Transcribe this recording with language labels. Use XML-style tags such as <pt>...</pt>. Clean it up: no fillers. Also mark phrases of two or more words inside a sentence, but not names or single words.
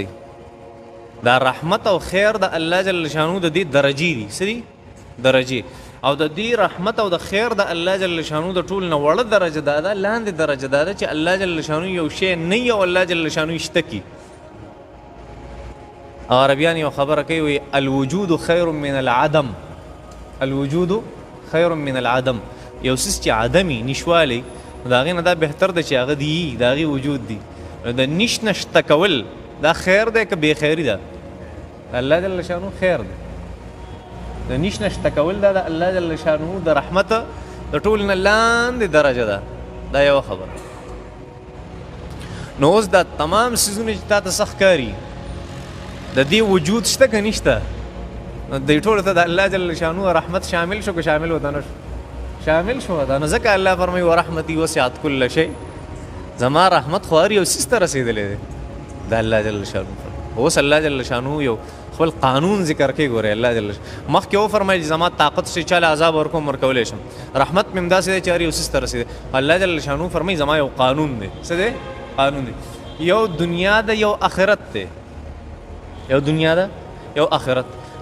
<ps>دا رحمت او خیر د الله</ps> <ar>جل شانو</ar> <ps>د دې درجې دي څه دي درجې او د دې رحمت او د خیر د الله</ps> <ar>جل شانو</ar> <ps>د ټول نه وړه درجه دا ده لاندې درجه دا ده چې الله</ps> <ar>جل شانو</ar> <ps>یو شی نه وي او الله</ps> <ar>جل شانو</ar> <ps>یې شته کي. او عربیان یو خبره کوي وایي</ps> <ar>الوجود خیر من العدم الوجود خیر من العدم</ar> <ps>یو څیز چې عدمي نشوالی د هغې نه دا بهتر ده چې هغه دي د هغې وجود دي. د نش نه شته کول دا خیر دی که بې خیري ده الله</ps> <ar>جل شانو</ar> <ps>خیر دی. د نیش نه شته کول دا د الله</ps> <ar>جل شانو</ar> <ps>د رحمت د ټول نه لاندې درجه ده. دا یوه خبره. نو اوس دا تمام څیزونه چې تا ته څه ښکاري د دې وجود شته که نشته نو دې ټولو ته د الله</ps> <ar>جل شانو</ar> <ps>رحمت شامل شو که شامل ورته نه شو شامل شو. دا نو ځکه الله فرمایي</ps> <ar>ورحمتي وسعت كل شيء</ar> <ps>زما رحمت خو هر یو څیز ته رسېدلی دی د الله</ps> <ar>جل شانو.</ar> <ps>اوس الله</ps> <ar>جل شانو</ar> <ps>یو خپل قانون ذکر کوي ګورئ الله</ps> <ar>جل شانو</ar> <ps>مخکې وفرمایل چې زما طاقت شي چاله عذاب ورکوم ورکولی شم رحمت مې هم داسې دی چې هر یو څیز ته رسېدی. الله</ps> <ar>جل شانو</ar> <ps>فرمایي زما یو قانون دی څه دی قانون دی یو دنیا ده یو آخرت دی یو دنیا ده یو آخرت.</ps>